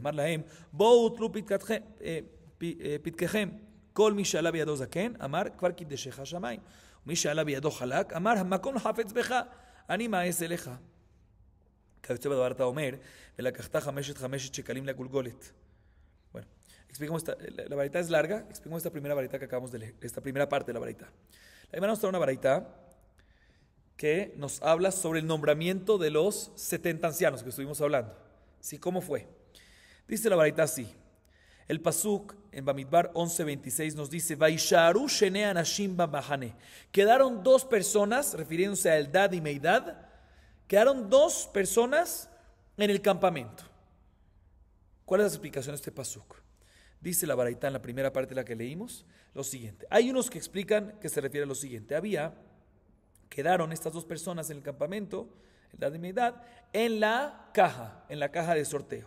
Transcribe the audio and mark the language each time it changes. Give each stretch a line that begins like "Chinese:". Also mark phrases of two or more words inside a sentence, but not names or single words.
Hebrew: אמר להם, בואו תלו פתקכם. כל מי שעלה בידו זקן, אמר, כבר קידשך השמיים. ומי שעלה בידו חלק, אמר, המקום חפץ בך, אני מאס אליך. כיוצא בדבר אתה אומר, ולקחת 5 שקלים לגולגולת.
Spanish: Bueno, explicamos la varita es larga, explicamos esta primera varita que acabamos de leer, esta primera parte de la varita. La Gemara nos trae una varita que nos habla sobre el nombramiento de los 70 ancianos que estuvimos hablando. ¿Sí? ¿Cómo fue? Dice la varita así. El pasuk en Bamidbar 11:26 nos dice,
Hebrew: וישארו שני אנשים במחנה.
Spanish: Quedaron 2 personas, refiriéndose a Eldad y Meidad, quedaron 2 personas en el campamento. ¿Cuál es la explicación de este pasuk? Dice la baraita en la primera parte de la que leímos, lo siguiente. Hay unos que explican que se refiere a lo siguiente. Quedaron estas 2 personas en el campamento, Eldad y Meidad, en la caja de sorteo.